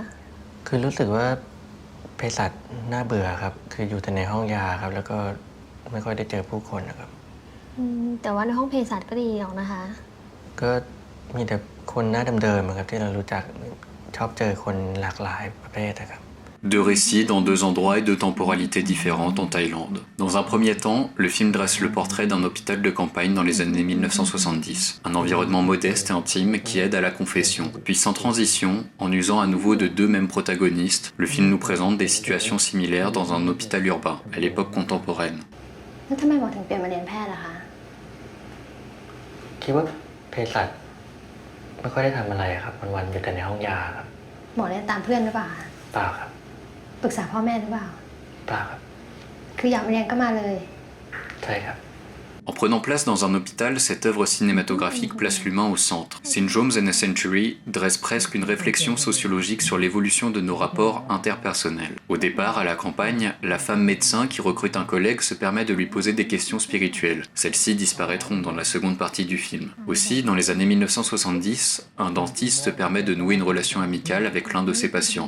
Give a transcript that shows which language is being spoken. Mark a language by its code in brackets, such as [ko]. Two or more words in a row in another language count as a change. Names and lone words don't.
[th] คือรู้สึกว่าเภสัชน่าเบื่อครับคืออยู่แต่ในห้องยาครับแล้วก็ไม่ค่อยได้เจอผู้คนนะครับ แต่ว่าในห้องเภสัชก็ดีออกนะคะ ก็มีแต่คนหน้าเดิมๆครับที่เรารู้จักชอบเจอคนหลากหลายประเภทนะครับ [fr] Deux récits dans deux endroits et deux temporalités différentes en Thaïlande. Dans un premier temps, le film dresse le portrait d'un hôpital de campagne dans les années 1970, un environnement modeste et intime qui aide à la confession. Puis sans transition, en usant à nouveau de deux mêmes protagonistes, le film nous présente des situations similaires dans un hôpital urbain, à l'époque contemporaine. [th] แล้วทำไมหมอถึงเปลี่ยนมาเรียนแพทย์ล่ะคะ คิดว่าเภสัชไม่ค่อยได้ทำอะไรครับวันๆอยู่แต่ในห้องยาครับ หมอเรียนตามเพื่อนหรือเปล่าคะ เปล่าครับ ปรึกษาพ่อแม่หรือเปล่า เปล่าครับ คืออยากมาเรียนก็มาเลย ใช่ครับ [fr] En prenant place dans un hôpital, cette œuvre cinématographique place l'humain au centre. Syndromes in a Century dresse presque une réflexion sociologique sur l'évolution de nos rapports interpersonnels. Au départ, à la campagne, la femme médecin qui recrute un collègue se permet de lui poser des questions spirituelles. Celles-ci disparaîtront dans la seconde partie du film. Aussi, dans les années 1970, un dentiste se permet de nouer une relation amicale avec l'un de ses patients.